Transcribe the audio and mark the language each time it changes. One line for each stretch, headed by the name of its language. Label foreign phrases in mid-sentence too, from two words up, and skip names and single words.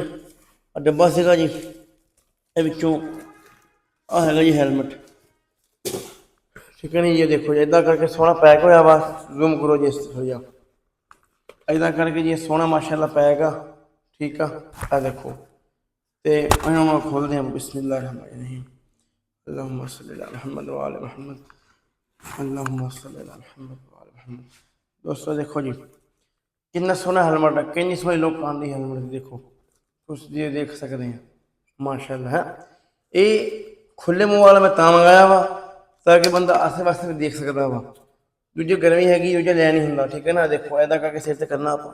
Punjabi: ਆ ਡੱਬਾ ਸੀਗਾ ਜੀ, ਇਹ ਵਿੱਚੋਂ ਆ ਹੈਗਾ ਜੀ ਹੈਲਮਟ। ਠੀਕ ਹੈ ਨੀ ਜੀ, ਦੇਖੋ ਜੀ ਇੱਦਾਂ ਕਰਕੇ ਸੋਹਣਾ ਪੈਕ ਹੋਇਆ ਵਾ। ਜ਼ੂਮ ਕਰੋ ਜੀ, ਇਸ ਹੋ ਜਾ ਇੱਦਾਂ ਕਰਕੇ ਜੀ ਸੋਹਣਾ ਮਾਸ਼ਾਅੱਲਾ ਪੈਕ ਆ। ਠੀਕ ਆ, ਆ ਦੇਖੋ। ਤੇ ਇਹਨਾਂ ਨੂੰ ਖੋਲ੍ਹਦੇ ਹਾਂ।
Arabic: بسم الله الرحمن الرحيم اللهم صل على محمد وآل محمد اللهم صل على محمد وآل محمد.
Punjabi: ਦੋਸਤੋ ਦੇਖੋ ਜੀ ਕਿੰਨਾ ਸੋਹਣਾ ਹੈਲਮਟ ਆ, ਕਿੰਨੀ ਸੋਹਣੀ ਲੁੱਕ ਆਉਂਦੀ ਹੈਲਮਟ ਦੀ। ਦੇਖੋ ਤੁਸੀਂ ਦੇਖ ਸਕਦੇ ਆ ਮਾਸ਼ਾਅੱਲਾ ਹੈ। ਇਹ ਖੁੱਲੇ ਮੂੰਹ ਵਾਲਾ ਮੈਂ ਤਾਂ ਮੰਗਾਇਆ ਵਾ ਤਾਂ ਕਿ ਬੰਦਾ ਆਸੇ ਪਾਸੇ ਵੀ ਦੇਖ ਸਕਦਾ ਵਾ। ਦੂਜੀ ਗਰਮੀ ਹੈਗੀ, ਦੂਜਾ ਲੈ ਨਹੀਂ ਹੁੰਦਾ। ਠੀਕ ਹੈ ਨਾ, ਦੇਖੋ ਇੱਦਾਂ ਕਰਕੇ ਸਿਰ ਤੇ ਕਰਨਾ ਆਪਾਂ।